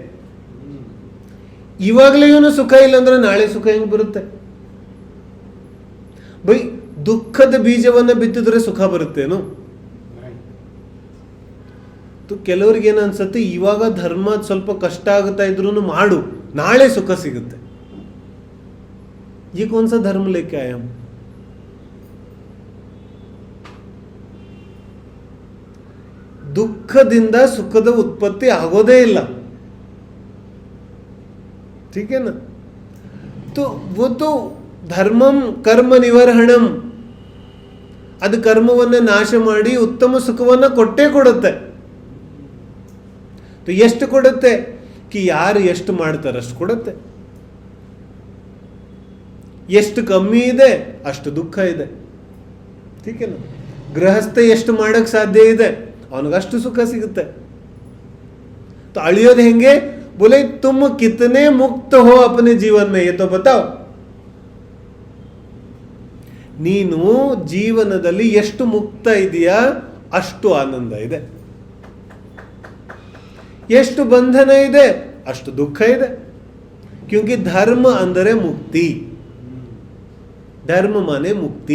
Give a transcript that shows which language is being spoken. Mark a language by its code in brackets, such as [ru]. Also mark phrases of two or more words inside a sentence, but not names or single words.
[kn] ಇವಾಗಲೇ ಇವನು ಸುಖ ಇಲ್ಲ ಅಂದ್ರೆ ನಾಳೆ ಸುಖ ಹೆಂಗ್ ಬರುತ್ತೆ ಬೈ? ದುಃಖದ ಬೀಜವನ್ನ ಬಿತ್ತಿದ್ರೆ ಸುಖ ಬರುತ್ತೇನು? ಕೆಲವರಿಗೆ ಏನು ಅನ್ಸುತ್ತೆ, ಇವಾಗ ಧರ್ಮ ಸ್ವಲ್ಪ ಕಷ್ಟ ಆಗುತ್ತಾ ಇದ್ರು ಮಾಡು, ನಾಳೆ ಸುಖ ಸಿಗುತ್ತೆ. [hi] ये कौन सा धर्म लेके आए हम? [kn] ದುಃಖದಿಂದ ಸುಖದ ಉತ್ಪತ್ತಿ ಆಗೋದೇ ಇಲ್ಲ. [hi] ठीक है ना? तो वो तो [sa] ಧರ್ಮಂ ಕರ್ಮ ನಿವರ್ಹಣಂ, [kn] ಅದು ಕರ್ಮವನ್ನ ನಾಶ ಮಾಡಿ ಉತ್ತಮ ಸುಖವನ್ನ ಕೊಟ್ಟೇ ಕೊಡುತ್ತೆ. ಎಷ್ಟು ಕೊಡುತ್ತೆ? ಕಿ ಯಾರು ಎಷ್ಟು ಮಾಡ್ತಾರೆ ಅಷ್ಟು ಕೊಡುತ್ತೆ. ಎಷ್ಟು ಕಮ್ಮಿ ಇದೆ ಅಷ್ಟು ದುಃಖ ಇದೆ. [hi] ठीक है ना? [kn] ಗೃಹಸ್ಥ ಎಷ್ಟು ಮಾಡಕ್ ಸಾಧ್ಯ ಇದೆ ಅವನಿಗಷ್ಟು ಸುಖ ಸಿಗುತ್ತೆ. ಅಳಿಯೋದು ಹೆಂಗೆ? [hi] बोले तुम कितने मुक्त हो अपने जीवन में ये तो बताओ. [kn] ನೀನು ಜೀವನದಲ್ಲಿ ಎಷ್ಟು ಮುಕ್ತ ಇದೆಯಾ ಅಷ್ಟು ಆನಂದ ಇದೆ, ಎಷ್ಟು ಬಂಧನ ಇದೆ ಅಷ್ಟು ದುಃಖ ಇದೆ. ಕ್ಯೂಂಕಿ ಧರ್ಮ ಅಂದರೆ ಮುಕ್ತಿ. ಧರ್ಮ ಮಾನೆ ಮುಕ್ತಿ.